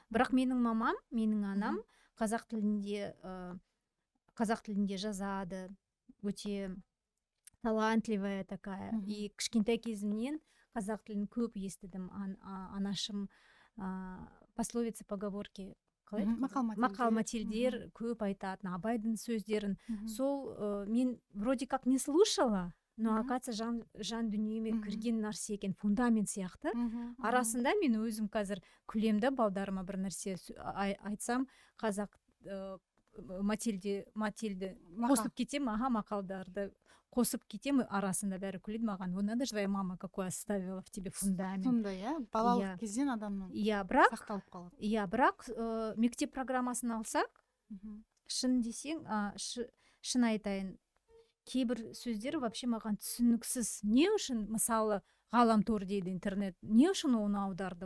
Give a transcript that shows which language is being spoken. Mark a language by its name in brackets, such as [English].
[Kazakh] Бірақ менің мамам, менің анам қазақ тілінде жазады, өте [Russian] талантливая такая. [Kazakh] И кішкентай кезімнен қазақ тілін көп естідім. Анашым [Russian] пословицы, поговорки, [Kazakh] мақал-мәтелдер көп айтатын, Абайдың сөздерін. Сол мен [Russian] вроде как не слушала, но оказывается [Kazakh] жан дүниеме кірген нәрсе екен, фундамент сияқты. Арасында мен өзім қазір күлемді, балдарыма бір нәрсе айтсам, қазақ Матильді қосып кетем, мақалдарды қосып кетем, арасында бәрі күледі маған. [Russian] Надо же, твоя мама какой оставила в тебе фундамент. [Kazakh] Сондай, балалық кезден адамның сақталып қалады. Бірақ мектеп программасын алсақ, шын айтайын, кейбір сөздер [Russian] вообще [Kazakh] маған түсініксіз. Не үшін, мысалы, ғаламтор дейді интернет, не үшін оны аударды?